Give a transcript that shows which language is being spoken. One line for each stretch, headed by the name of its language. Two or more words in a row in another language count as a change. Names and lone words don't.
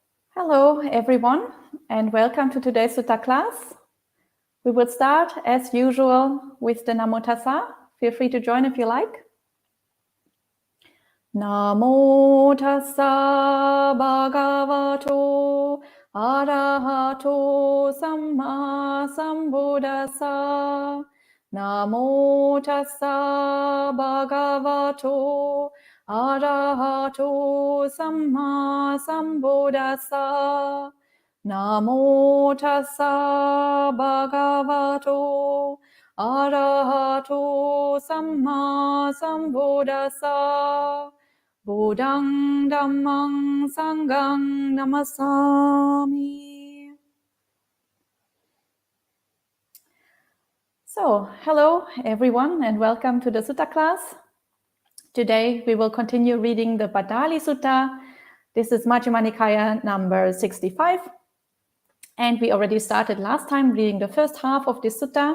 English: Hello, everyone, and welcome to today's Sutta class. We will start, as usual, with the Namo Tassa. Feel free to join if you like.
Pali: Namo Tassa Bhagavato Arahato Samma Sambuddhassa. Namo Tassa Bhagavato Arahato Samma Sambuddhassa. Namo Tassa Bhagavato Arahato Samma Sambuddhassa. Buddhang Dhammang Sanghang Namasami.
English: So, hello everyone and welcome to the Sutta class. Today we will continue reading the Bhaddāli Sutta. This is Majjhima Nikaya number 65. And we already started last time reading the first half of this sutta.